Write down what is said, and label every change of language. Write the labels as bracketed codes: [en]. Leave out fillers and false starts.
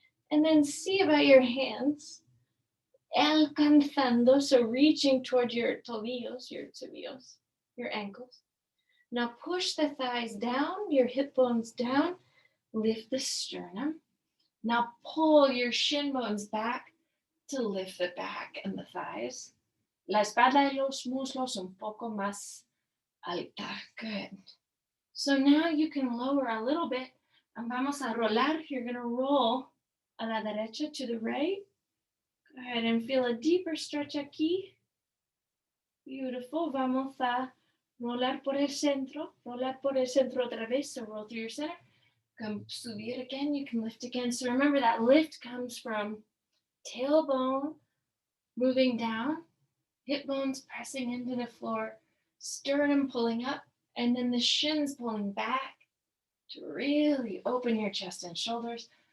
[en] And then see about your hands alcanzando, so reaching toward your tobillos, your ankles. Now push the thighs down, your hip bones down, lift the sternum. Now pull your shin bones back to lift the back and the thighs. [es] La espalda y los muslos un poco más alta. [en] Good. So now you can lower a little bit and vamos a rolar. You're going to roll a la derecha to the right. Go ahead and feel a deeper stretch aquí. Beautiful. [es] Vamos a rolar por el centro otra vez. [en] So roll through your center. Come subir again. You can lift again. So remember that lift comes from tailbone moving down, hip bones pressing into the floor, sternum pulling up, and then the shins pulling back to really open your chest and shoulders.